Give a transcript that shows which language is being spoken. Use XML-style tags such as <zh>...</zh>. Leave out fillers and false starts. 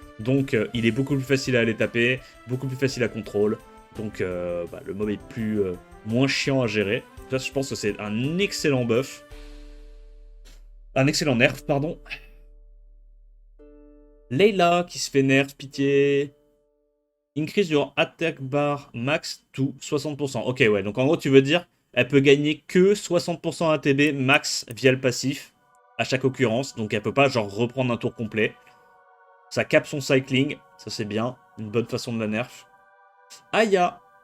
<fr>Donc il est beaucoup plus facile à aller taper, beaucoup plus facile à contrôle. Donc le mob est moins chiant à gérer. Ça, je pense que c'est un excellent buff. Un excellent nerf, pardon. Layla qui se fait nerf, pitié.</fr> <en>Increase your attack bar max to 60%.</en> <fr>Ok, ouais, donc en gros, tu veux dire, elle peut gagner que 60% ATB max via le passif à chaque occurrence. Donc elle peut pas, genre, reprendre un tour complet. Ça capte son cycling, ça c'est bien. Une bonne façon de la nerf. Aya.</fr>